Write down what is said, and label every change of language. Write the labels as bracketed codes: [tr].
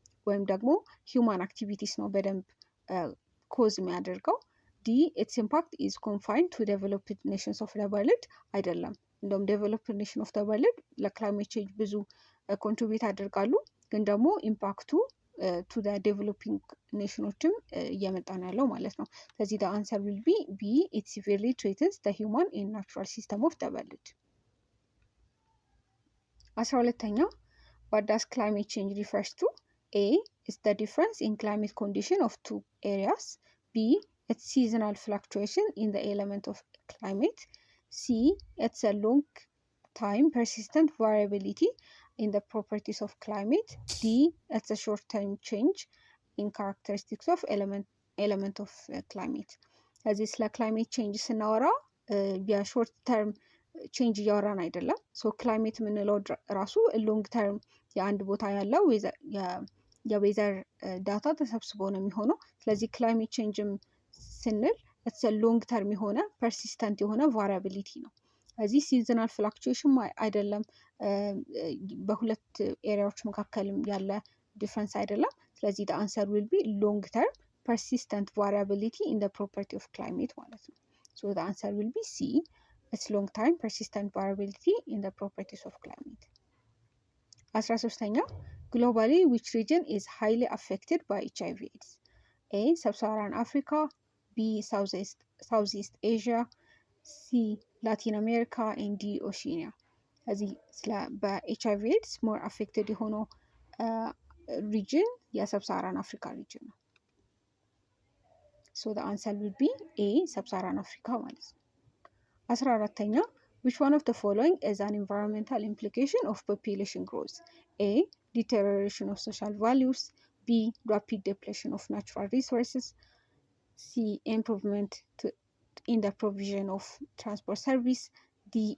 [am] ወይም ደግሞ ሂውማን አክቲቪቲስ ነው በደንብ ኮዝ የሚያደርገው። ዲ ኢትስ ኢምፓክት ኢዝ ኮንፋይንድ ቱ ዴቨሎፕድ ኔሽንስ ኦፍ ደ ወርልድ አይደለም። እንደውም ዴቨሎፕድ ኔሽን ኦፍ ደ ወርልድ ለክላይሜት ቼንጅ ብዙ ኮንትሪቢዩት ያደርጋሉ፣ ግን ደግሞ ኢምፓክቱ ቱ ደ ዴቨሎፒንግ ኔሽኖችም እየመጣ ነው ያለው ማለት ነው። ስለዚህ [en] ደ አንሰር ዊል ቢ ቢ ኢት ሲቪርሊ ትሬትንስ ደ ሂውማን ኤንድ ናቹራል ሲስተም ኦፍ ደ ወርልድ። [am] 12ኛ [en] what does climate change refers to? A. Is the difference in climate condition of two areas. B. It's seasonal fluctuation in the element of climate. C. It's a long time persistent variability in the properties of climate. D. It's a short-term change in characteristics of element of climate. [am] ስለዚህ ስለ ክላይሜት ቼንጅ ስናወራ የሾርት ተርም ቼንጅ እያወራን አይደለም። ሶ ክላይሜት የምንለው ራሱ ሎንግ ተርም የአንድ ቦታ ያለው የዌዘር ዳታ ተሰብስቦ ነው የሚሆነው። ስለዚህ ክላይሜት ቼንጅም ስንል ኢትስ ሎንግ ተርም የሆነ ፐርሲስተንት የሆነ ቫሪያቢሊቲ ነው። ስለዚህ ሲዝናል ፍላክቹዌሽን አይደለም፣ በሁለት ኤሪያዎች መካከልም ያለ ዲፍረንስ አይደለም። [en] ስለዚህ the answer will be long term persistent variability in the property of climate [am] ማለት ነው። [en] so the answer will be C. It's long time persistent variability in the properties of climate. 13ኛ globally which region is highly affected by HIV/AIDS? A. Sub-Saharan Africa. B. Southeast Asia. C. Latin America and D. Oceania. [am] ስለዚህ በኤችአይቪ/ኤድስ ሞር አፌክትድ የሆነው ሪጅን የሰብሳራን አፍሪካ ሪጅን ነው። [en] so the answer will be A. Sub-Saharan Africa [am] ማለት ነው። [en] 14ኛ which one of the following is an environmental implication of population growth? A. Deterioration of social values. B. Rapid depletion of natural resources. C. Improvement in the provision of transport service. D.